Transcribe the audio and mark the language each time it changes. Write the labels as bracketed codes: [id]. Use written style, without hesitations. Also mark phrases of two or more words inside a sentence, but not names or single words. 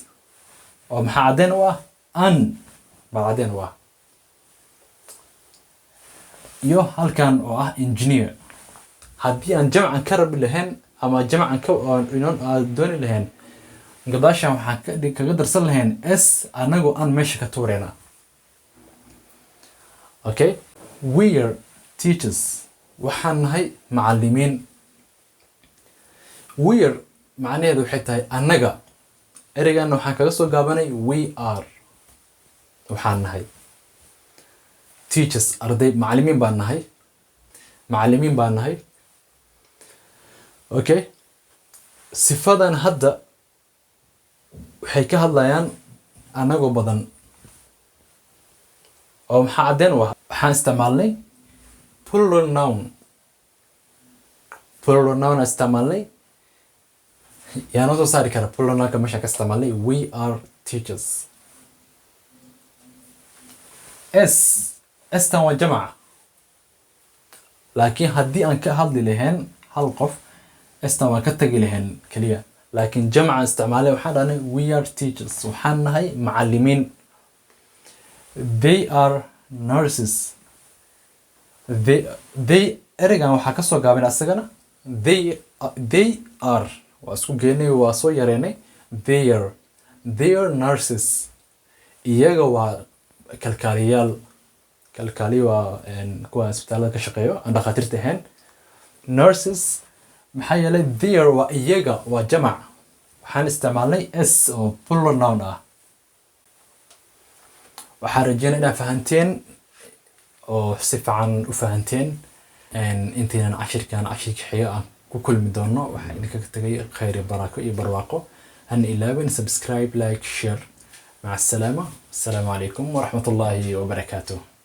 [so] oo maxaa cadeen u ah an baa cadeen u ah. iyo halkan oo ah engineer. haddii aan jamcan ka rabi lahayn ama jamcan ka dooni lahayn gadaashan waxaan kaga darsan lahayn s anagoo aan meesha ka tuurayna. [en] Okay, we are teachers. [so] waxaan nahay macallimiin. [en] We are [so] macnaheedu waxay tahay annaga. ereygan waxaan kaga soo gaabanay [en] we are. [so] waxaan nahay teachers, arday, macallimiin baan nahay. Okay, sifadan hadda waxay ka hadlayaan anagoo badan. oo maxaa cadeen u ah waxaan isticmaalnay [en] plural noun [so] isticmaalnay. yaa noo soo saari kara [en] plural nounka [so] meeshaan ka isticmaalnay [en] we are teachers. [so] tan waa jamca. laakiin haddii aan ka hadli lahayn hal qof tan waan ka tagi lahayn keliya. laakiin jamca isticmaalay waxaan dhahnay [en] we are teachers. [so] waxaan nahay macallimiin. [en] They are nurses. [so] They ereygan waxaa ka soo gaabin asagana [en] they are. [so] waa isku geenay waa soo yareynay [en] they are nurses. [so] iyaga waa kalkaaliyaal. kalkaaliye waa kuwa isbitaalada ka shaqeeyo aan dhakhaatiirta ahayn. Nurses maxaa yeelay there waa iyaga waa jamac, waxaan isticmaalnay s oo [en] plural noun [so] ah. waxaan rajeynaa inaad fahanteen oo si fiican u fahanteen. intaynan cashirka xiga aan ku kulmi doono waxaan idinkaga tagay khayr iyo barako iyo barwaaqo. hana ilaawin subscribe, [en] like, share. [ar] مع السلامة. السلام عليكم ورحمة الله وبركاته.